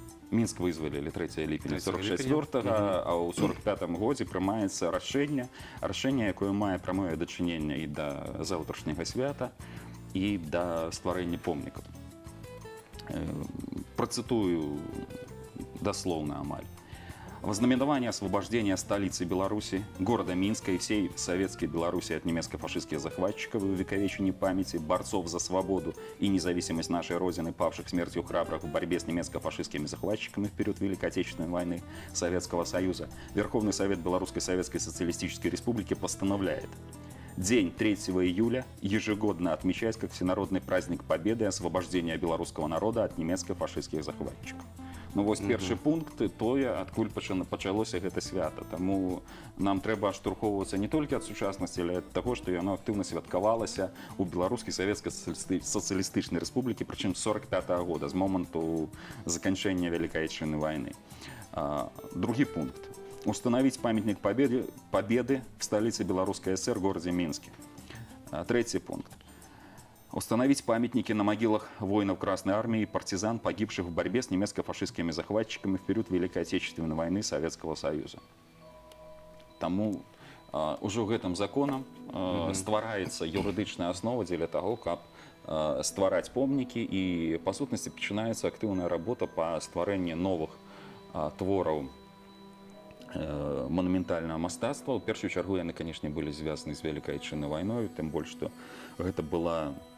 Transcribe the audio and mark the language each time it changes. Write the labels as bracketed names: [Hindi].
[Belarusian] Мінск вызвалілі 3 ліпеня 44-го, а ў 45-м годзе прымаецца рашэнне, якое мае прамое дачыненне і да заўтрашняга свята, і да стварэння помнікаў. [Russian] Процитую дословно амаль. Вознаменование освобождения столицы Беларуси, города Минска и всей советской Беларуси от немецко-фашистских захватчиков и увековечения памяти борцов за свободу и независимость нашей Родины, павших смертью храбрых в борьбе с немецко-фашистскими захватчиками в период Великой Отечественной войны Советского Союза, Верховный Совет Белорусской Советской Социалистической Республики постановляет день 3 июля ежегодно отмечать как всенародный праздник Победы и освобождения белорусского народа от немецко-фашистских захватчиков. [Belarusian] Ну вось першы пункт тое, адкуль пачалося гэта свята. Таму нам трэба адштурхоўвацца не толькі ад сучаснасці, але ад таго, што яно актыўна святкавалася ў Беларускай Савецкай Сацыялістычнай Рэспублікі, прычым з 45-го года, з моманту заканчэння Великой Отечественной войны. Другі пункт. [Russian] Установить памятник Победы в столице Белорусской ССР, городе Минске. Третий пункт. Установить памятники на могилах воинов Красной Армии и партизан, погибших в борьбе с немецко-фашистскими захватчиками в период Великой Отечественной войны Советского Союза. [Belarusian] Тому уже гэтым законам ствараецца юрыдычная основа для того, каб ствараць помнікі, і па сутнасці пачынаецца актыўная работа па стварэнні новых твораў манументальнага мастацтва. У першую чаргу яны, канешне, былі звязаны з Великай Отечественной вайной, тым больш, што гэта была